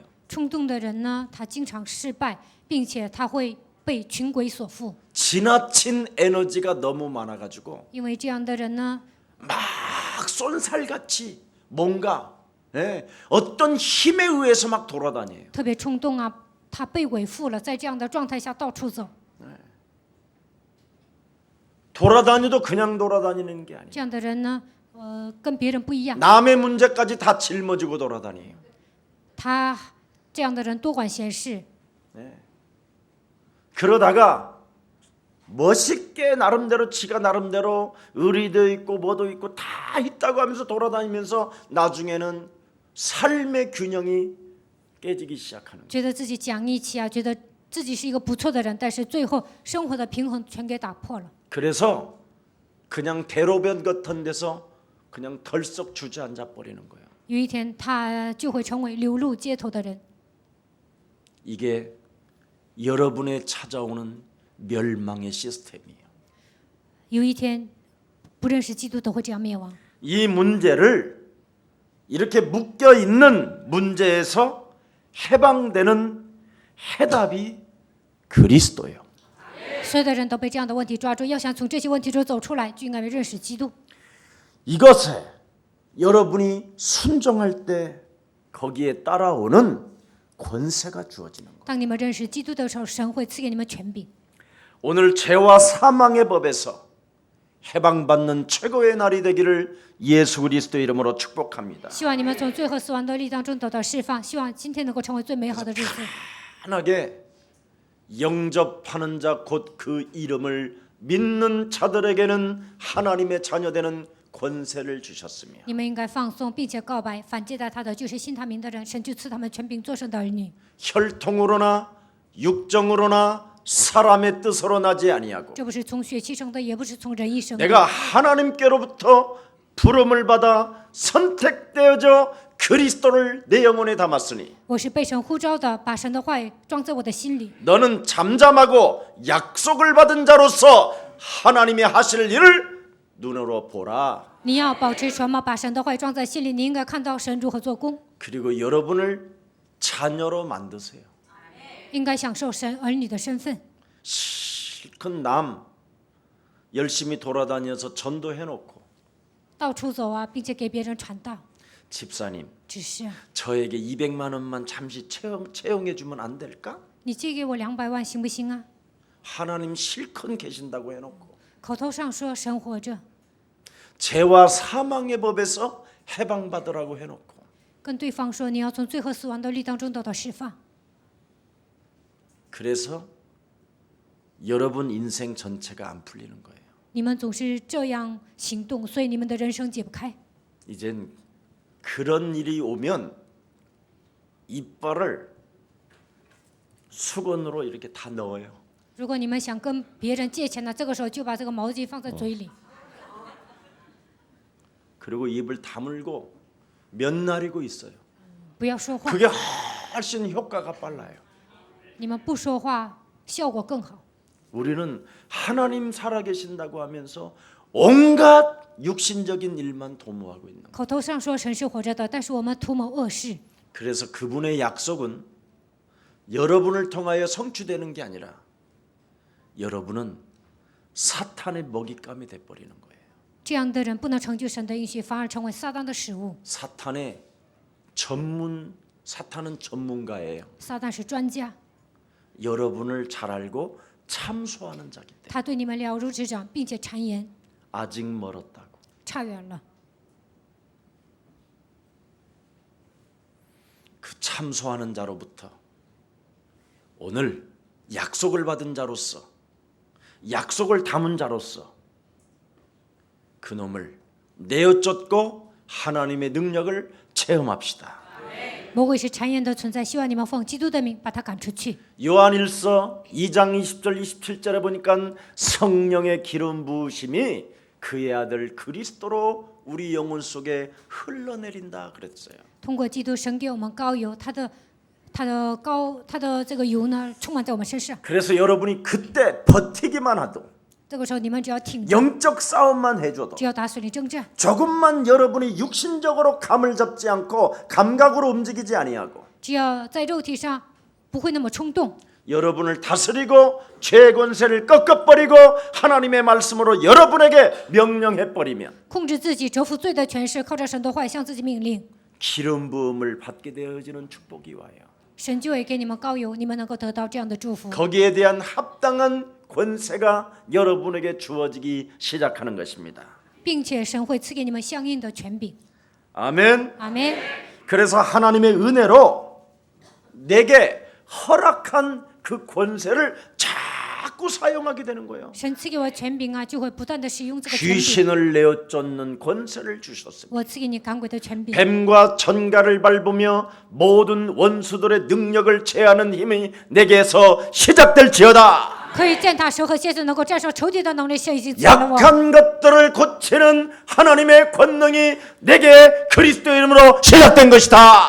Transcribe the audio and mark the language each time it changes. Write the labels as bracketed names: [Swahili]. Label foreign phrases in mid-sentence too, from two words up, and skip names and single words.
[Chinese] 冲动的人呢，他经常失败，并且他会被群鬼所附， [Korean] 지나친 에너지가 너무 많아가지고 [Chinese] 因为这样的人呢， [Korean] 막 쏜살같이 뭔가 어떤 힘에 의해서 막 돌아다녀요. [Chinese] 特别冲动啊，他被鬼附了，在这样的状态下到处走， [Korean] 돌아다녀도 그냥 돌아다니는 게 아니에요. [Chinese] 这样的人呢，跟别人不一样， [Korean] 남의 문제까지 다 짊어지고 돌아다녀요. [Chinese] 他这样的人多管闲事， [Korean] 그러다가 멋있게 나름대로 지가 나름대로 의리도 있고 뭐도 있고 다 있다고 하면서 돌아다니면서 나중에는 삶의 균형이 깨지기 시작하는 거예요. [Chinese] 觉得自己讲义气啊，觉得自己是一个不错的人，但是最后生活的平衡全给打破了。 [Korean] 그래서 그냥 대로변 같은 데서 그냥 덜썩 주저앉아 버리는 거예요. [Chinese] 有一天，他就会成为流露街头的人。 [Korean] 이게 여러분에 찾아오는 멸망의 시스템이에요. [Chinese] 有一天，不认识基督都会这样灭亡。 [Korean] 이 문제를 이렇게 묶여 있는 문제에서 해방되는 해답이 그리스도예요. [Chinese] 所有的人都被这样的问题抓住，要想从这些问题中走出来，就应该认识基督。 [Korean] 이것에 여러분이 순종할 때 거기에 따라오는 권세가 주어지는 거예요. [Chinese] 当你们认识基督的时候，神会赐给你们权柄。 [Korean] 오늘 죄와 사망의 법에서 해방받는 최고의 날이 되기를 예수 그리스도 이름으로 축복합니다. [Chinese] 希望你们从罪和死亡的力当中得到释放，希望今天能够成为最美好的日子。 [Korean] 편하게 영접하는 자 곧 그 이름을 믿는 자들에게는 하나님의 자녀되는 권세를 주셨으며 [Chinese] 你们应该放松，并且告白，反接待他的就是信他名的人，神就赐他们权柄，做神的儿女。 [Korean] 혈통으로나 육정으로나 사람의 뜻으로 나지 아니하고 [Chinese] 这不是从血气生的，也不是从人意生的。 [Korean] 내가 하나님께로부터 부름을 받아 선택되어져 그리스도를 내 영혼에 담았으니 [Chinese] 我是被神呼召的，把神的话语装在我的心里。 [Korean] 너는 잠잠하고 약속을 받은 자로서 하나님의 하실 일을 눈으로 보라. [Chinese] 你要保持沉默，把神的话语装在心里。你应该看到神如何做工， [Korean] 그리고 여러분을 자녀로 만드세요. [Chinese] 应该享受神儿女的身份。 [Korean] 실컷 남 열심히 돌아다녀서 전도해놓고 [Chinese] 到处走啊，并且给别人传道。 [Korean] 집사님 [Chinese] 只是 [Korean] 저에게 200만 원만 잠시 채용해 주면 안 될까? [Chinese] 你借给我200万行不行啊？ [Korean] 하나님 실컷 계신다고 해놓고 [Chinese] 口头上说神活着， [Korean] 죄와 사망의 법에서 해방받으라고 해놓고 [Chinese] 跟对方说你要从罪和死亡的律当中得到释放。 [Korean] 그래서 여러분 인생 전체가 안 풀리는 거예요. [Chinese] 你们总是这样行动，所以你们的人生解不开。 [Korean] 이젠 그런 일이 오면 이빨을 수건으로 이렇게 다 넣어요. [Chinese] 如果你们想跟别人借钱呢，这个时候就把这个毛巾放在嘴里， [Korean] 그리고 입을 다물고 면나리고 있어요. [Chinese] 不要说话。 [Korean] 그게 훨씬 효과가 빨라요. [Chinese] 你们不说话，效果更好。 [Korean] 우리는 하나님 살아계신다고 하면서 온갖 육신적인 일만 도모하고 있는 거예요. [Chinese] 口头上说神是活着的，但是我们图谋恶事。 [Korean] 그래서 그분의 약속은 여러분을 통하여 성취되는 게 아니라 여러분은 사탄의 먹잇감이 돼버리는 거예요. [Chinese] 这样的人不能成就神的应许，反而成为撒旦的食物。 [Korean] 사탄은 전문가예요. [Chinese] 撒旦是专家， [Korean] 여러분을 잘 알고 참소하는 자기 때문에 [Chinese] 他对你们了如指掌，并且谗言， [Korean] 아직 멀었다고. [Chinese] 差远了。 [Korean] 그 참소하는 자로부터 오늘 약속을 받은 자로서 약속을 담은 자로서 그놈을 내어쫓고 하나님의 능력을 체험합시다. [Chinese] 魔鬼是谗言的存在，希望你们奉基督的名把他赶出去。 [Korean] 요한일서 2장 20절 27절에 보니까 성령의 기름 부으심이 그의 아들 그리스도로 우리 영혼 속에 흘러내린다 그랬어요. [Chinese] 通过基督，神给我们膏油，他的这个油呢，充满在我们身上。 [Korean] 그래서 여러분이 그때 버티기만 하도 [Chinese] 这个时候，你们只要挺着， [Korean] 영적 싸움만 해줘도 [Chinese] 只要打属灵征战， [Korean] 조금만 여러분이 육신적으로 감을 잡지 않고 감각으로 움직이지 아니하고 [Chinese] 只要在肉体上不会那么冲动， [Korean] 여러분을 다스리고 죄 권세를 꺾어버리고 하나님의 말씀으로 여러분에게 명령해버리면 [Chinese] 控制自己，折服罪的权势，靠着神的话语向自己命令， [Korean] 기름 부음을 받게 되어지는 축복이 와요. [Chinese] 神就会给你们膏油，你们能够得到这样的祝福。 [Korean] 거기에 대한 합당한 권세가 여러분에게 주어지기 시작하는 것입니다. [Chinese] 并且神会赐给你们相应的权柄。 [Korean] 아멘. [Chinese] 阿门。 [Korean] 그래서 하나님의 은혜로 내게 허락한 그 권세를 자꾸 사용하게 되는 거예요. [Chinese] 神赐给我权柄啊，就会不断的使用这个权柄。 [Korean] 귀신을 내어 쫓는 권세를 주셨습니다. [Chinese] 我赐给你赶鬼的权柄， [Korean] 뱀과 전갈을 밟으며 모든 원수들의 능력을 제하는 힘이 내게서 시작될지어다. [Chinese] 可以践踏蛇和蝎子，能够战胜仇敌的能力，现已经赐给了我。 [Korean] 약한 것들을 고치는 하나님의 권능이 내게 그리스도 이름으로 시작된 것이다.